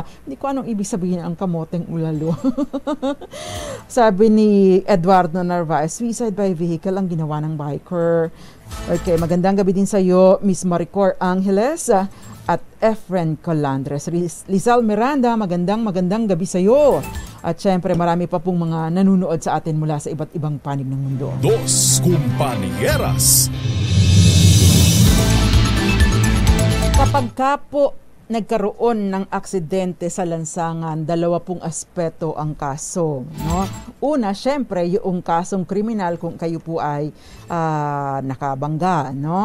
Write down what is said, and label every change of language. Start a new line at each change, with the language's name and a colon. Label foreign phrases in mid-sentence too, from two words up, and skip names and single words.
Filipino: Hindi ko anong ibig sabihin ang kamoteng ulalo. Sabi ni Eduardo Narvaez,
English: suicide by vehicle
Filipino: ang ginawa ng biker. Okay, magandang gabi din sa iyo, Miss Maricor Angeles at Efren Colandres. Lizal Miranda, magandang gabi sa iyo. At syempre marami pa pong mga nanunood sa atin mula sa iba't ibang panig ng mundo. Dos Compañeras. Kapag ka po nagkaroon ng aksidente sa lansangan, dalawa pong aspeto ang kaso, no? Una, syempre, yung kasong kriminal kung kayo po ay nakabangga, no?